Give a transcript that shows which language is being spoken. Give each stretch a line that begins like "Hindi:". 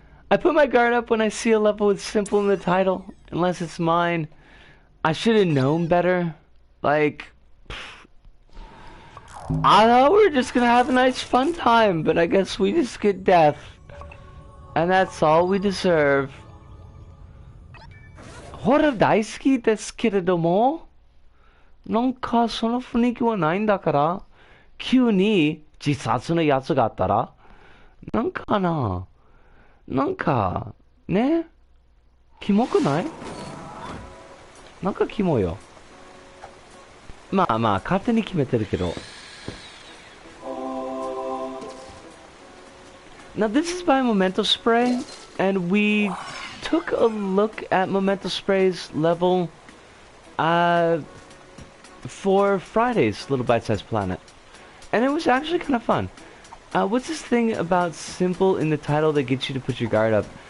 English: I put my guard up when I see a level with simple in the title, unless it's mine. I should have known better. Like, I thought we were just gonna have a nice fun time, but I guess we just get death. And that's all we deserve.
Japanese: Horror 大好きですけれども、なんかその雰囲気はないんだから、急に自殺のやつがあったら、なんかな、なんか、ね、キモくない？なんかキモよ。まあまあ、勝手に決めてるけど。
English: Now this is by Memento Spray, and we took a look at Memento Spray's level for Friday's Little Bite-Sized Planet. And it was actually kind of fun. What's this thing about simple in the title that gets you to put your guard up?